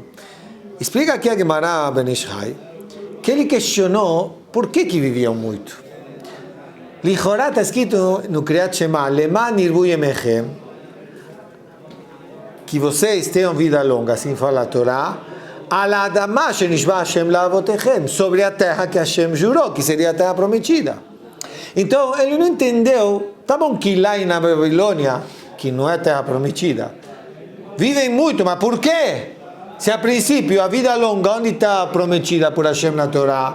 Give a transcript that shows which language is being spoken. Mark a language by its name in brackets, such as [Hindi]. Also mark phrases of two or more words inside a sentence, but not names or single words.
[Portuguese] Explica aqui a Gemara Ben Ishai que ele questionou por que viviam muito. Lichorá está escrito no Kriyat Shema, [Hebrew] למען ירבו ימיכם, [Portuguese] que vocês tenham vida longa, assim fala a Torá, [Hebrew] על האדמה אשר נשבע השם לאבותיכם, [Portuguese] sobre a terra que Hashem jurou, que seria a terra prometida. Então ele não entendeu, tá bom que lá na Babilônia, que não é terra prometida, vivem muito, mas por quê? Se a princípio a vida longa, onde está prometida por Hashem na Torá?